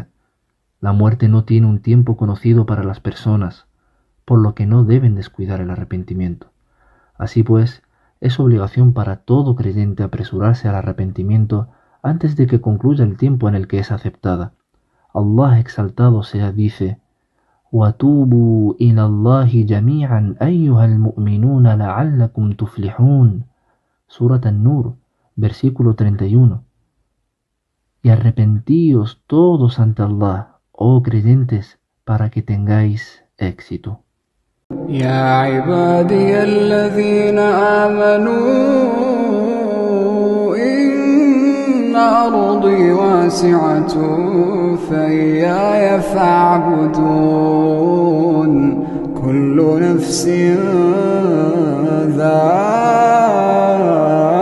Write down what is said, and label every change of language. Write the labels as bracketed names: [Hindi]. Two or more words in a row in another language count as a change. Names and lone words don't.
[Spanish] La muerte no tiene un tiempo conocido para las personas, por lo que no deben descuidar el arrepentimiento. Así pues, es obligación para todo creyente apresurarse al arrepentimiento antes de que concluya el tiempo en el que es aceptada. Allah exaltado sea dice: [Arabic] وَتُوبُوا إِلَى اللَّهِ جَمِيعًا أَيُّهَا الْمُؤْمِنُونَ لَعَلَّكُمْ تُفْلِحُونَ. [Spanish] Surat An-Nur, versículo 31. Y arrepentíos todos ante Allah, oh creyentes, para que tengáis éxito. [Arabic] يا عبادي الذين آمنوا إن أرضي واسعة فإياي فاعبدون كل نفس ذائقة